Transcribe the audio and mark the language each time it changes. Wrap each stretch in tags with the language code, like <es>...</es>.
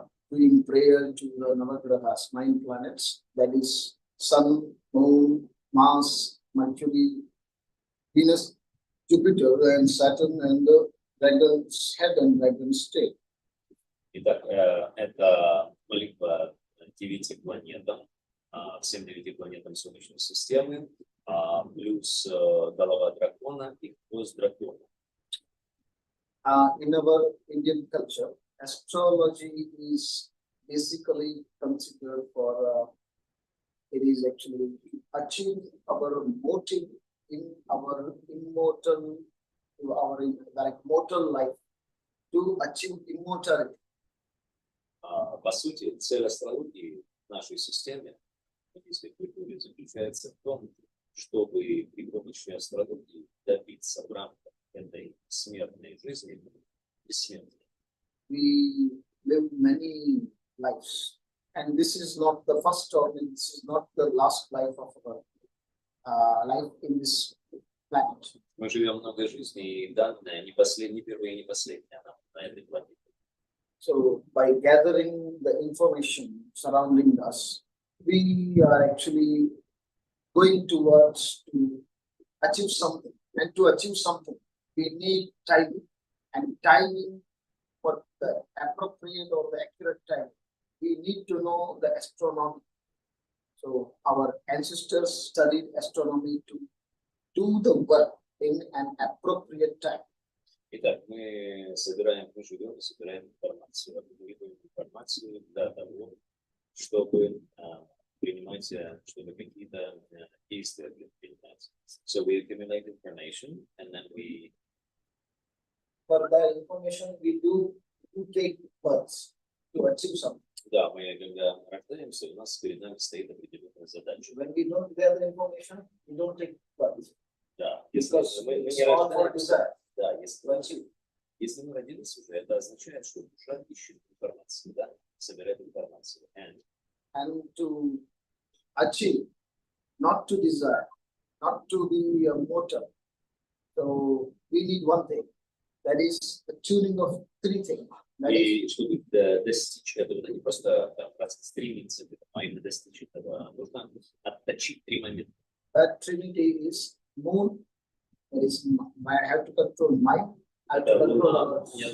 <en>Doing prayer to the Navagrahas, 9 planets, that is Sun, Moon, Mars, Mercury, Venus, Jupiter, and Saturn, and the dragon's head and dragon's tail.</en> <ru>Итак, это молитва 9 планетам, всем 9 планетам Солнечной системы, плюс голова дракона и хвост дракона.</ru> <en>In our Indian culture, astrology is basically considered for, it is actually achieve our motive in our immortal, our like mortal life, to achieve immortality.</en> <ru>По сути, цель астрологии в нашей системе, если культуре, заключается в том, чтобы при помощи астрологии добиться в рамках этой смертной жизни бессмертия.</ru> <en>We live many lives, and this is not the first or this is not the last life of our life in this planet.</en> <ru>Мы живем много жизней, и данная не последняя, первая и не последняя на этой планете.</ru> <en>So by gathering the information surrounding us, we are actually going towards to achieve something. And to achieve something, we need timing. And timing for the appropriate or the accurate time, we need to know the astronomy. So our ancestors studied astronomy to do the work in an appropriate time.</en> <ru>Итак, мы живем и собираем информацию, аккумулируем информацию для того, чтобы принимать, чтобы какие-то действия предпринимать.</ru> <en>So we accumulate information and then we. For that information, we do take births to achieve something.</en> <ru>Да, мы когда рождаемся, у нас перед нами стоит определенная задача.</ru> <en>When we don't gather information, we don't take births.</en> <ru>Да, если мы не рождаемся. Да, если мы родились уже, это означает, что душа ищет информацию, да, собирает информацию.</ru> <en>And to achieve, not to desire, not to be mortal. So we need one thing, that is the tuning of 3 things.</en> <ru>И чтобы достичь этого, не просто стремиться, а именно достичь этого, нужно отточить 3 момента.</ru> <en>That trinity is moon. I have to control mind, I have to control</en>